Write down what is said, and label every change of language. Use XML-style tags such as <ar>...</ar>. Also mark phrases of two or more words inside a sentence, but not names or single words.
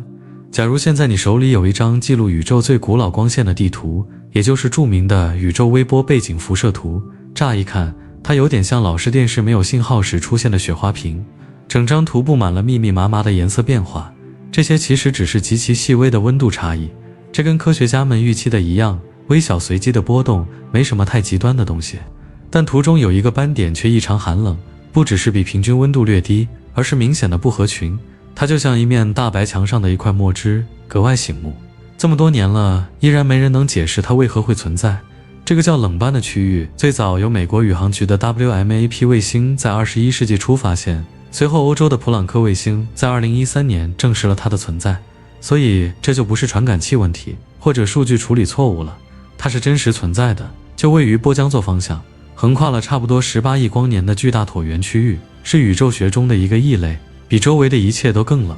<zh>假如現在你手裡有一張記錄宇宙最古老光線的地圖，也就是著名的宇宙微波背景辐射圖，乍一看，它有點像老式電視沒有信號時出現的雪花屏，整張圖布滿了密密麻麻的顏色變化，這些其實只是極其細微的溫度差異，這跟科學家們預期的一樣，微小隨機的波動，沒什麼太極端的東西。但圖中有一個斑點卻異常寒冷，不只是比平均溫度略低，而是明顯的不合群，它就像一面大白牆上的一塊墨汁，格外醒目。這麼多年了，依然没人能解釋它為何會存在。這個叫冷斑的區域，最早由美國宇航局的 WMAP 衛星在21世紀初發現，隨後歐洲的普朗克衛星在2013年證實了它的存在。所以這就不是傳感器問題，或者數據處理錯誤了，它是真實存在的，就位於波江座方向，橫跨了差不多18億光年的巨大橢圓區域，是宇宙學中的一個異類，比周圍的一切都更冷。</zh>